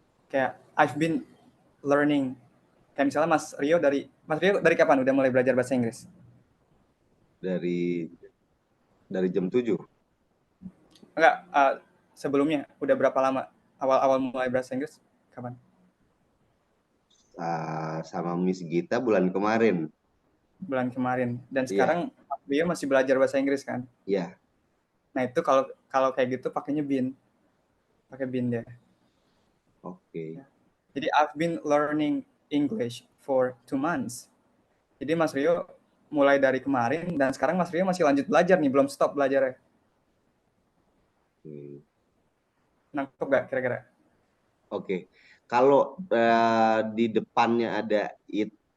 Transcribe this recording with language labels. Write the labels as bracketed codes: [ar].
[en] Kayak I've been learning. [id] Kayak misalnya Mas Rio dari kapan udah mulai belajar bahasa Inggris? Dari jam 7. Enggak, sebelumnya udah berapa lama awal-awal mulai bahasa Inggris? Kapan? Sama Miss Gita bulan kemarin. Bulan kemarin. Dan Iya, sekarang Rio masih belajar bahasa Inggris kan? iya. Nah, itu kalau kayak gitu pakainya been. Pakai been deh. Oke. Jadi [en] I've been learning English for 2 months. [id] Jadi Mas Rio mulai dari kemarin dan sekarang Mas Rio masih lanjut belajar nih, belum stop belajarnya. Hmm. Nangkep gak kira-kira? Oke. Kalau di depannya ada it,